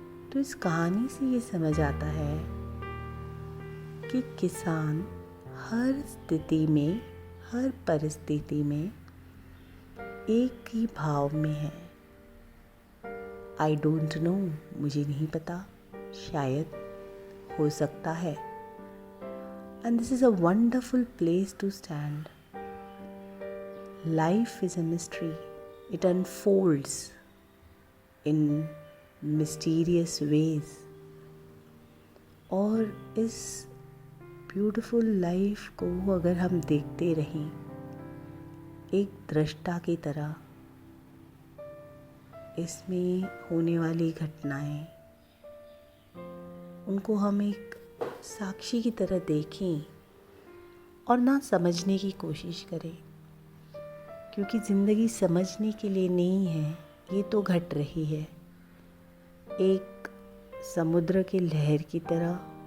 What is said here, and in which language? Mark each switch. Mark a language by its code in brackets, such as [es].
[hi] तो इस कहानी से ये समझ आता है कि किसान हर स्थिति में, हर परिस्थिति में एक ही भाव में है। [en] I don't know, [hi] मुझे नहीं पता, शायद, हो सकता है। [en] And this is a wonderful place to stand. Life is a mystery. It unfolds in mysterious ways. [hi] और इस ब्यूटीफुल लाइफ को अगर हम देखते रहें एक दृष्टा की तरह, इसमें होने वाली घटनाएं, उनको हम एक साक्षी की तरह देखें और ना समझने की कोशिश करें, क्योंकि ज़िंदगी समझने के लिए नहीं है, ये तो घट रही है एक समुद्र के लहर की तरह।